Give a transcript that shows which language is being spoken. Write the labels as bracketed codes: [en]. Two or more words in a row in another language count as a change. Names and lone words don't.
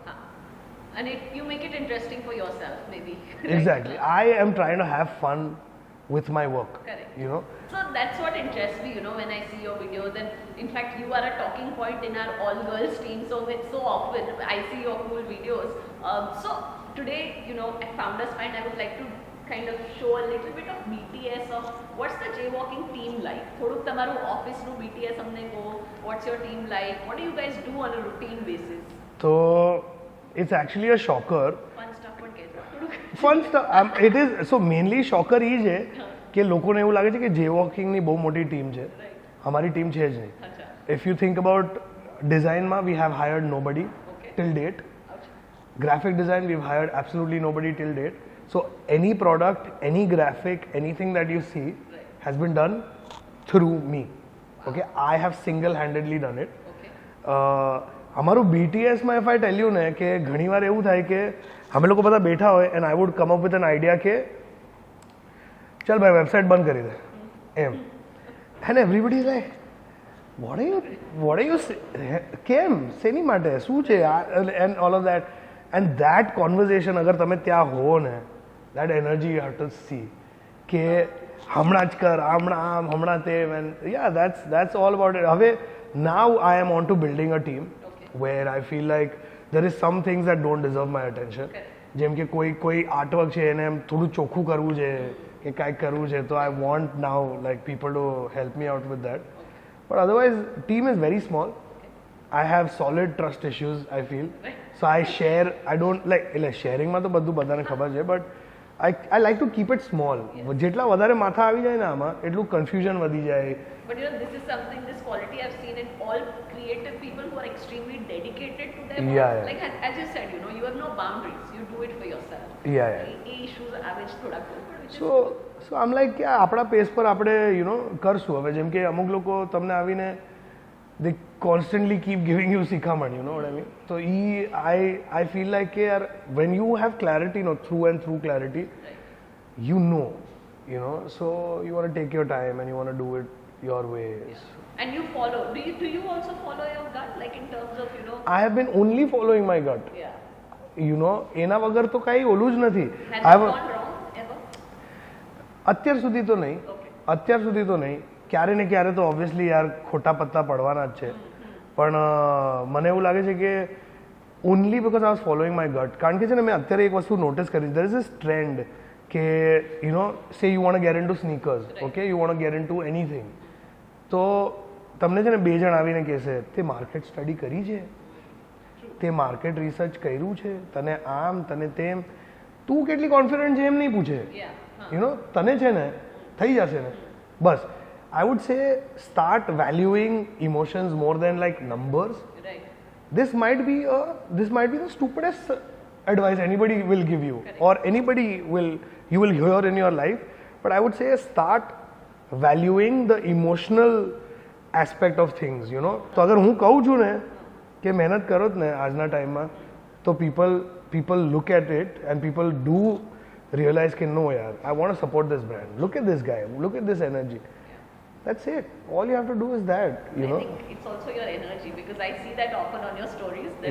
[en] And you make it interesting for yourself maybe. Exactly. I am trying to have fun with my work. Correct. You know. So that's what interests me, you know, when I see your videos, and in fact you are a talking point in our all girls team, so so often I see your cool videos. So today, you know, at Founders Find, I would like to kind of show a little bit of BTS of what's the Jaywalking team like. [gu] થોડુંક તમારું ઓફિસનું BTS અમને કહો. [en] What's your team like? What do you guys do on a routine basis? So it's actually a shocker. Fun stuff [gu] પણ કહેજો. [en] Fun stuff. It is so mainly shocker [gu] એ છે કે લોકોને એવું લાગે છે કે Jaywalkingની બહુ મોટી ટીમ છે. અમારી ટીમ છે જ નહીં. [en] If you think about designમાં, we have hired nobody till date. Graphic design, we've hired absolutely nobody till date. So any product, any graphic, anything that you see has been done through me. Okay, I have single-handedly done it. [gu] અમારું BTSમાં [en] if I tell you [gu] ને કે ઘણીવાર એવું થાય કે અમે લોકો બધા બેઠા હોય [en] and I would come up with an idea [gu] કે ચાલ ભાઈ વેબસાઇટ બંધ કરી દે એમ, [en] and everybody is like what are you [gu] કેમ, શેની માટે, શું છે, [en] and all of that. And that conversation [gu] અગર તમે ત્યાં હો ને, [en] that energy you have to see [gu] કે હમણાં જ કર, હમણાં આમ, હમણાં તેમ, [en] and yeah, that's all about it. હવે now I am on to building a team where I feel like there is some things that don't deserve my attention. [gu] જેમ કે કોઈ આર્ટવર્ક છે એને એમ થોડું ચોખ્ખું કરવું છે કે કાંઈક કરવું છે, તો [en] I want now like people to help me out with that. But otherwise team is very small. I have solid trust issues, I feel. So I share, I don't like sharing માં [gu] તો બધું બધાને ખબર છે, [en] but I like to keep it small. [gu] જેટલા વધારે માથા આવી જાય ને આમાં એટલું confusion વધી જાય. [en] But you know, this is something, this quality I've seen in all creative people who are extremely dedicated to their work. Like as you said, you know, you have no boundaries. You do it for yourself. [gu] એ issues આવે છે થોડા. [en] So I'm like [gu] કે આપણા પેસ પર આપણે [en] you know [gu] કરશું. હવે જેમ કે અમુક લોકો તમને આવીને [en] they constantly keep giving you શિખામણ, you know what I mean? So I feel like when you have clarity, you know, through and through clarity, you know, so you want to take your time and you want to do it your ways. And you follow. Do you also follow your gut, like in terms of, you know? I have been only following my gut. Yeah. You know, [gu] એના વગર તો કાંઈ ઓલું જ નથી. [en] Has I it have- gone wrong ever? [gu] અત્યાર સુધી તો નહીં. [en] Okay. [gu] અત્યાર સુધી તો નહીં. ક્યારે ને ક્યારે તો ઓબ્વિયસલી યાર ખોટા પત્તા પડવાના જ છે. પણ મને એવું લાગે છે કે [en] only because I was following my gut. [gu] કારણ કે છે ને મેં અત્યારે એક વસ્તુ નોટિસ કરી, [en] there is this trend કે you know say you want get in to sneakers, okay, you want get in to anything. [gu] તો તમને છે ને બે જણ આવીને કહેશે તે [en] market study [gu] કરી છે, તે [en] market research [gu] કર્યું છે, તને આમ તને તેમ, તું કેટલી કોન્ફિડન્ટ છે એમ નહીં પૂછે. [en] Yeah. you know [gu] તને છે ને થઈ જશે ને બસ. [en] I would say start valuing emotions more than like numbers. Right. This might be the stupidest advice anybody will give you. Correct. Or anybody you will hear in your life, but I would say start valuing the emotional aspect of things, you know. [gu] તો અગર હું કહું છું ને કે મહેનત કરો જ ને આજના ટાઈમમાં, તો [en] people look at it and people do realize કે no yaar, I want to support this brand, look at this guy, look at this energy. That's it. All you have to do is that, you know. I think it's also your energy, because I see that often on your stories that